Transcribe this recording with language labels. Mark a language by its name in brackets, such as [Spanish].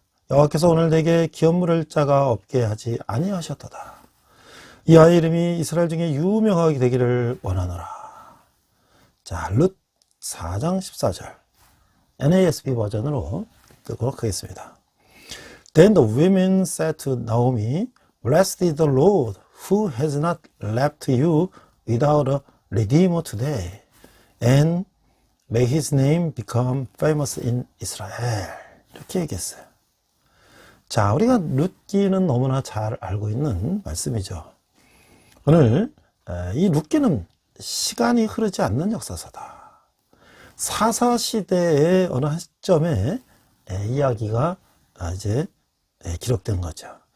[Korean] 여호와께서 오늘 내게 기업 물을 자가 없게 하지 아니하셨도다. 이 아이 이름이 이스라엘 중에 유명하게 되기를 원하노라. 자, 룻 4장 14절 NASB 버전으로 읽도록 하겠습니다. [English] Then the women said to Naomi, Blessed is the Lord, who has not left you without a redeemer today, and may his name become famous in Israel. [Korean] 이렇게 얘기했어요. 자, 우리가 룻기는 너무나 잘 알고 있는 말씀이죠. 오늘 이 룻기는 시간이 흐르지 않는 역사서다. 사사시대의 어느 한 시점에 이야기가 이제 기록된 거죠.